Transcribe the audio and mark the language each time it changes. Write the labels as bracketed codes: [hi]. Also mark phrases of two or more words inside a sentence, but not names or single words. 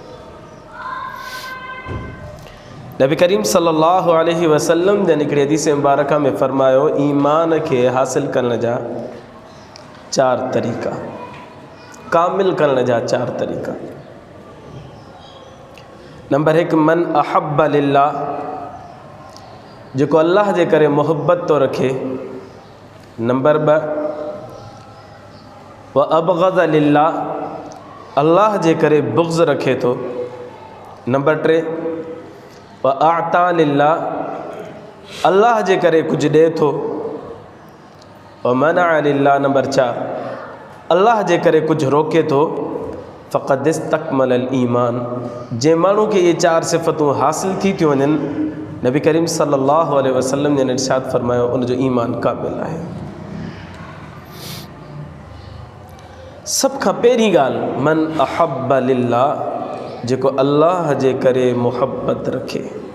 [sd] नबी करीम [ar] صلى الله عليه وسلم [sd] जन हिकिड़ी हदीस मुबारका में फ़रमायो, ईमान खे हासिल करण जा 4 तरीक़ा, कामिल करण जा 4 तरीक़ा। नंबर 1, [ar] من أحب لله, [sd] जेको अल्लाह जे करे मोहब्बत तो रखे। नंबर 2, [ar] وأبغض لله, [sd] अल्लाह जे करे बुग़्ज़ रखे थो। नंबर 3, [ar] وأعطى لله, [sd] अल्लाह जे करे कुझु ॾिए थो। [ar] ومنع لله, [sd] नंबर 4, अल्लाह जे करे कुझु रोके थो। [ar] فقد استكمل الإيمان, [sd] जे माण्हू खे इहे 4 सिफ़तूं हासिल थी थियूं वञनि, नबी करीम [ar] صلى الله عليه وسلم [sd] जन इरशाद फ़रमायो उनजो ईमान कामिल आहे। सभ खां पहिरीं ॻाल्हि, [ar] من أحب لله, [sd] जेको अल्लाह जे करे मोहब्बत रखे।